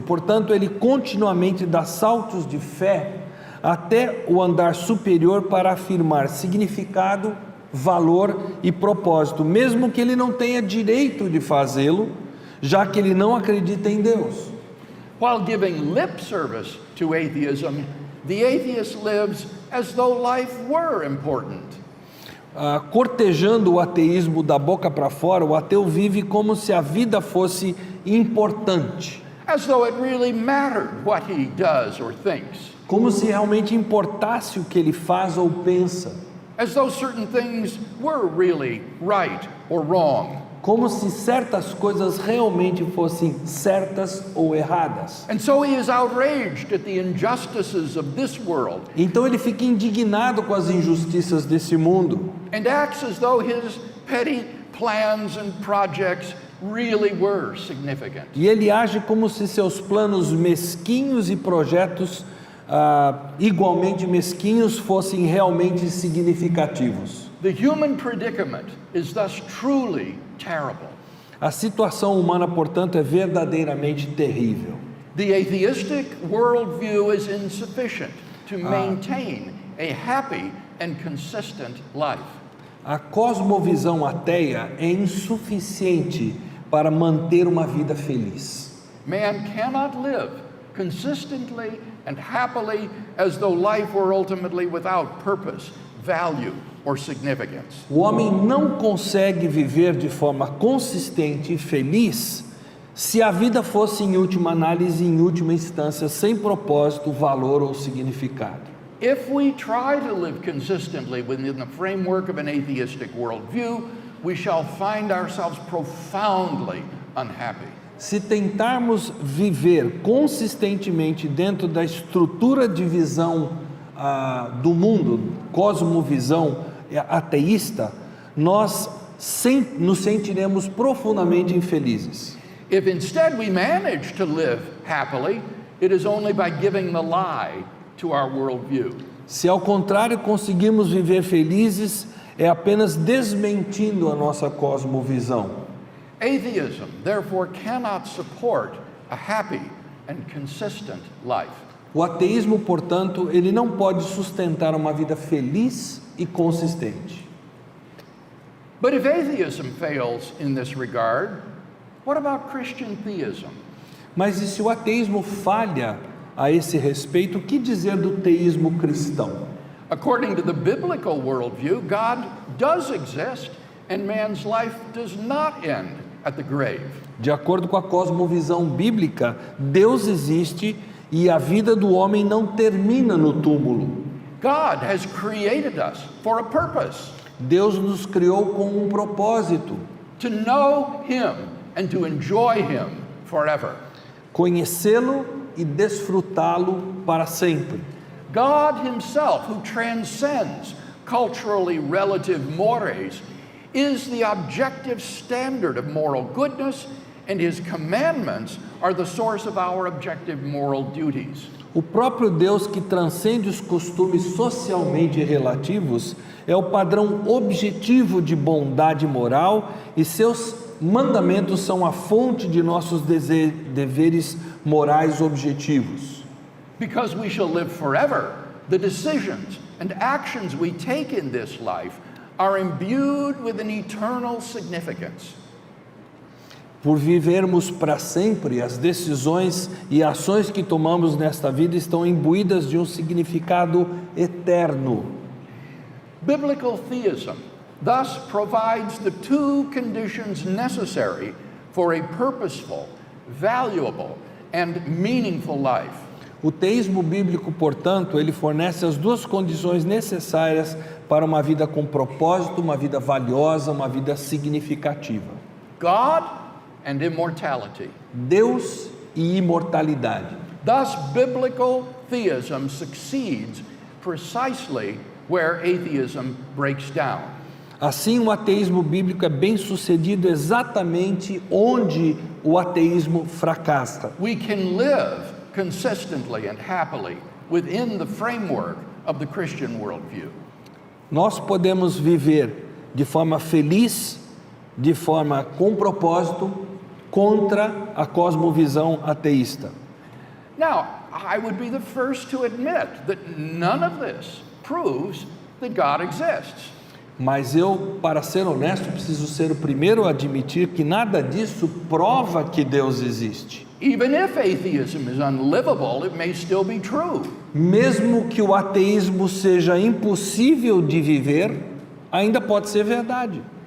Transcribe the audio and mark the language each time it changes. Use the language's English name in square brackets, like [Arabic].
[Portuguese] Portanto, ele continuamente dá saltos de fé até o andar superior para afirmar significado, valor e propósito, mesmo que ele não tenha direito de fazê-lo, já que ele não acredita em Deus. [English] While giving lip service to atheism, the atheist lives as though life were important. [Portuguese] Cortejando o ateísmo da boca para fora, o ateu vive como se a vida fosse importante. [English] As though it really mattered what he does or thinks. [Portuguese] Como se realmente importasse o que ele faz ou pensa. [English] As though certain things were really right or wrong. [Portuguese] Como se certas coisas realmente fossem certas ou erradas. [English] And so he is outraged at the injustices of this world. [Portuguese] Então ele fica indignado com as injustiças desse mundo. [English] And acts as though his petty plans and projects really were significant. [Portuguese] E ele age como se seus planos mesquinhos e projetos igualmente mesquinhos fossem realmente significativos. [English] The human predicament is thus truly terrible. [Portuguese] A situação humana, portanto, é verdadeiramente terrível. [English] The atheistic worldview is insufficient to maintain a happy and consistent life. [Portuguese] A cosmovisão ateia é insuficiente para manter uma vida feliz. [English] Man cannot live consistently and happily as though life were ultimately without purpose, value, or significance. [Portuguese] O homem não consegue viver de forma consistente e feliz se a vida fosse, em última análise, em última instância, sem propósito, valor ou significado. [English] If we try to live consistently within the framework of an atheistic worldview, we shall find ourselves profoundly unhappy. [Portuguese] Se tentarmos viver consistentemente dentro da estrutura de visão do mundo, cosmovisão ateísta, nós nos sentiremos profundamente infelizes. [English] If instead we manage to live happily, it is only by giving the lie to our worldview. [Portuguese] Se ao contrário conseguirmos viver felizes, é apenas desmentindo a nossa cosmovisão. [English] Atheism, therefore, cannot support a happy and consistent life. [Portuguese] O ateísmo, portanto, ele não pode sustentar uma vida feliz e consistente. [English] But if atheism fails in this regard, what about Christian theism? [Portuguese] Mas e se o ateísmo falha a esse respeito, o que dizer do teísmo cristão? [English] According to the biblical worldview, God does exist and man's life does not end at the grave. [Portuguese] De acordo com a cosmovisão bíblica, Deus existe e a vida do homem não termina no túmulo. [English] God has created us for a purpose. [Portuguese] Deus nos criou com um propósito. [English] To know Him and to enjoy Him forever. [Portuguese] Conhecê-lo e desfrutá-lo para sempre. [English] God Himself, who transcends culturally relative mores, is the objective standard of moral goodness, and His commandments are the source of our objective moral duties. [Portuguese] O próprio Deus, que transcende os costumes socialmente relativos, é o padrão objetivo de bondade moral, e seus mandamentos são a fonte de nossos deveres morais objetivos. [English] Because we shall live forever, the decisions and actions we take in this life are imbued with an eternal significance. [Portuguese] Por vivermos para sempre, as decisões e ações que tomamos nesta vida estão imbuídas de um significado eterno. [English] Biblical theism thus provides the two conditions necessary for a purposeful, valuable, and meaningful life. [Portuguese] O teísmo bíblico, portanto, ele fornece as duas condições necessárias para uma vida com propósito, uma vida valiosa, uma vida significativa: [English] God and immortality. [Portuguese] Deus e imortalidade. [English] Thus, biblical theism succeeds precisely where atheism breaks down. [Portuguese] Assim, o ateísmo bíblico é bem sucedido exatamente onde o ateísmo fracassa. [English] We can live consistently and happily within the framework of the Christian worldview. [Portuguese] Nós podemos viver de forma feliz, de forma com propósito, contra a cosmovisão ateísta. [English] Now, I would be the first to admit that none of this proves that God exists. [Portuguese] Mas eu, para ser honesto, preciso ser o primeiro a admitir que nada disso prova que Deus existe. [English] Even if atheism is unlivable, it may still be true. [Portuguese] Mesmo que o ateísmo seja impossível de viver, ainda pode ser verdade.